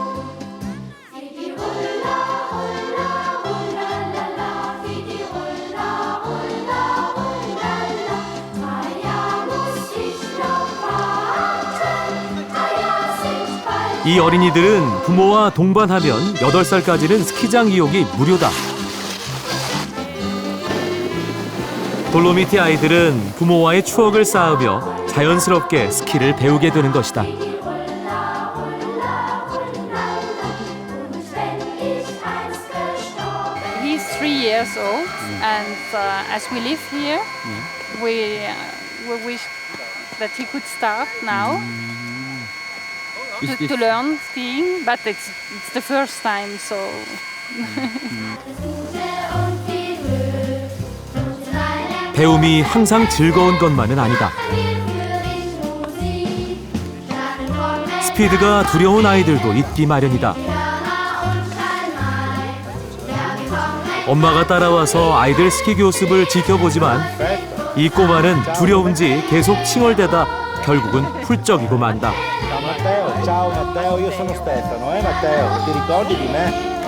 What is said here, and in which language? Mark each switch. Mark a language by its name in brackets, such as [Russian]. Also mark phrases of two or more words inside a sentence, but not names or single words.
[Korean] 이 어린이들은 부모와 동반하면 8살까지는 스키장 이용이 무료다. 돌로미티 아이들은 부모와의 추억을 쌓으며 자연스럽게 스키를 배우게 되는 것이다. [English] He's 3 years old, and as we live here, we wish that he could start now to learn skiing, but it's the first time, so. [Korean] 배움이 항상 즐거운 것만은 아니다. 스피드가 두려운 아이들도 있기 마련이다. 엄마가 따라와서 아이들 스키 교습을 지켜보지만 이 꼬마는 두려운지 계속 칭얼대다 결국은 훌쩍이고 만다. [Italian] Matteo, ciao Matteo, io sono Stefano, Matteo, ti ricordi di me?